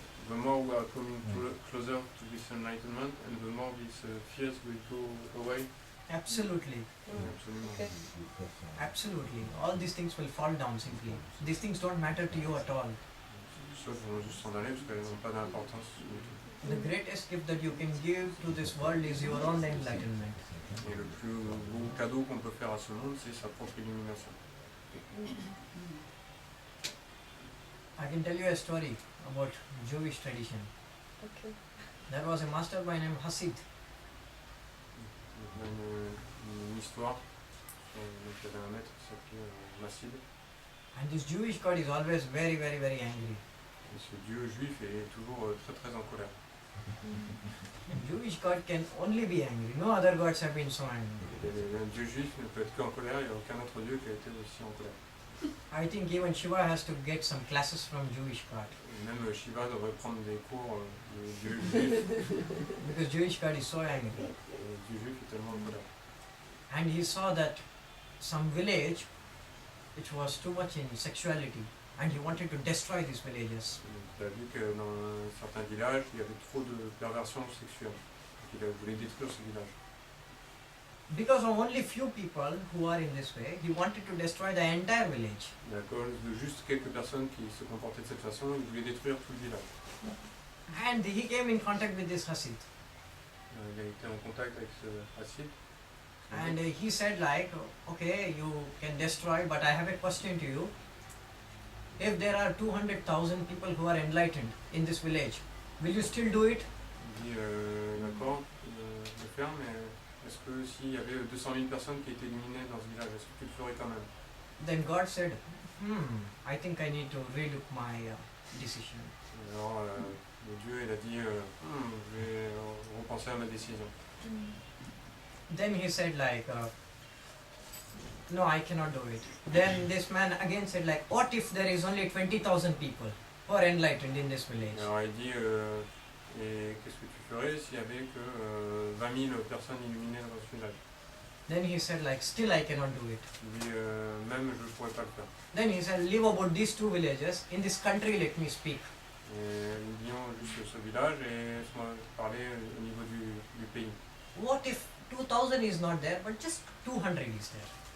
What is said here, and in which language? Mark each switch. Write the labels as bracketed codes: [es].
[en] The more we are coming closer to this enlightenment, and the more these fears will go away. Absolutely. Okay. Absolutely. All these things will fall down simply. These things don't matter to you at all. [fr] Choses vont juste s'en aller parce qu'elles n'ont pas d'importance du tout. [en] The greatest gift that you can give to this world is your own enlightenment. [fr] Et le plus beau cadeau qu'on peut faire à ce monde, c'est sa propre illumination. [en] I can tell you a story about Jewish tradition. Okay. There was a master by name Hasid. [fr] Il y a une histoire. Donc, il y avait un maître qui s'appelait Massid. [en] And this Jewish God is always very, very, very angry. [fr] Et ce dieu juif est toujours très très en colère. [en] Jewish God can only be angry. No other gods have been so angry. [fr] Un dieu juif ne peut être qu'en colère, il n'y a aucun autre dieu qui a été aussi en colère. [en] I think even Shiva has to get some classes from Jewish God. [fr] Et même Shiva devrait prendre des cours de dieu juif. [en] Because Jewish God is so angry. [fr] Le dieu juif est tellement en colère. [en] And he saw that some village which was too much in sexuality and he wanted to destroy these villages. [fr] Il a vu que dans certains villages, il y avait trop de perversion sexuelle. Donc il voulait détruire ce village. [en] Because of only few people who are in this way, he wanted to destroy the entire village. [fr] Et à cause de juste quelques personnes qui se comportaient de cette façon, il voulait détruire tout le village. [en] And he came in contact with this Hasid. [fr] Il a été en contact avec ce Hassid. [en] And he said like, okay, you can destroy, but I have a question to you. If there are 200,000 people who are enlightened in this village, will you still do it? [fr] Il dit, d'accord, le faire, mais est-ce que s'il y avait 200 000 personnes qui étaient éliminées dans ce village, est-ce que tu le ferais quand même? [en] Then God said, I think I need to relook my decision. [fr] Alors, le Dieu, il a dit, je vais repenser à ma décision. [en] Then he said like, no, I cannot do it. Then this man again said like, what if there is only 20,000 people who are enlightened in this village? [fr] Alors il dit, et qu'est-ce que tu ferais s'il y avait que 20 000 personnes illuminées dans ce village? [en] Then he said like, still I cannot do it. [fr] Il dit, même je ne pourrais pas le faire. [en] Then he said, leave about these two villages. In this country, let me speak. [fr] Et nous disions juste ce village et laisse-moi parler au niveau du pays. [en] What if 2,000 is not there, but just 200 is there?